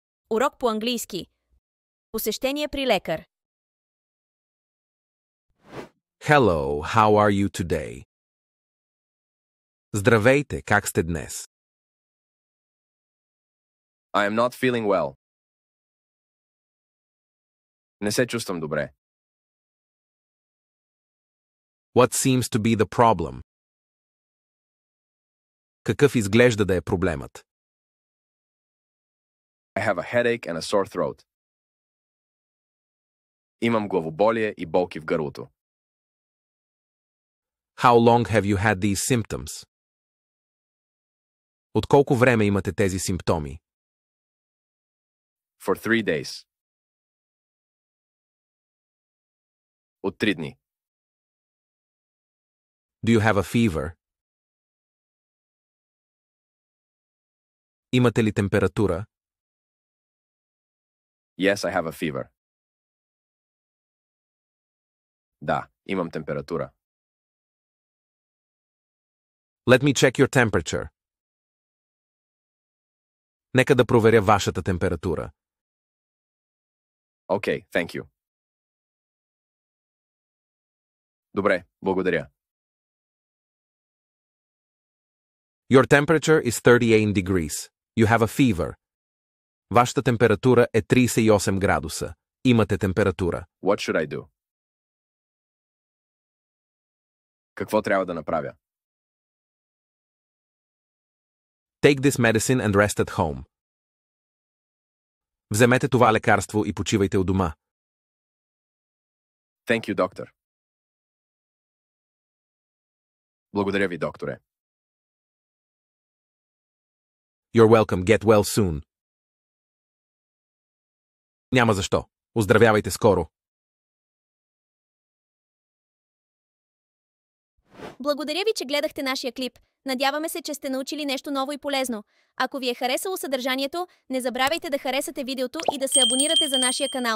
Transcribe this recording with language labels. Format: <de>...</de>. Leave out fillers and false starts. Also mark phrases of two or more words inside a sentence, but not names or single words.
<bg>Урок по английски. Посещение при лекар.</bg> <en>Hello, how are you today?</en> <bg>Здравейте, как сте днес?</bg> <en>I am not feeling well.</en> <bg>Не се чувствам добре.</bg> <en>What seems to be the problem?</en> <bg>Какъв изглежда да е проблемът?</bg> <en>I have a headache and a sore throat.</en> <bg>Имам главоболие и болки в гърлото.</bg> <en>How long have you had these symptoms?</en> <bg>От колко време имате тези симптоми?</bg> <en>For 3 days.</en> <bg>От 3 дни.</bg> <en>Do you have a fever?</en> <bg>Имате ли температура?</bg> <en>Yes, I have a fever.</en> <bg>Да, имам температура.</bg> <en>Let me check your temperature.</en> <bg>Нека да проверя вашата температура.</bg> <en>Okay, thank you.</en> <bg>Добре, благодаря.</bg> <en>Your temperature is 38 degrees. You have a fever.</en> <bg>Вашата температура е 38 градуса. Имате температура.</bg> <en>What should I do?</en> <bg>Какво трябва да направя?</bg> <en>Take this medicine and rest at home.</en> <bg>Вземете това лекарство и почивайте у дома.</bg> <en>Thank you, doctor.</en> <bg>Благодаря ви, докторе.</bg> <en>You're welcome. Get well soon.</en> <bg>Няма защо. Оздравявайте скоро. Благодаря ви, че гледахте нашия клип. Надяваме се, че сте научили нещо ново и полезно. Ако ви е харесало съдържанието, не забравяйте да харесате видеото и да се абонирате за нашия канал.</bg>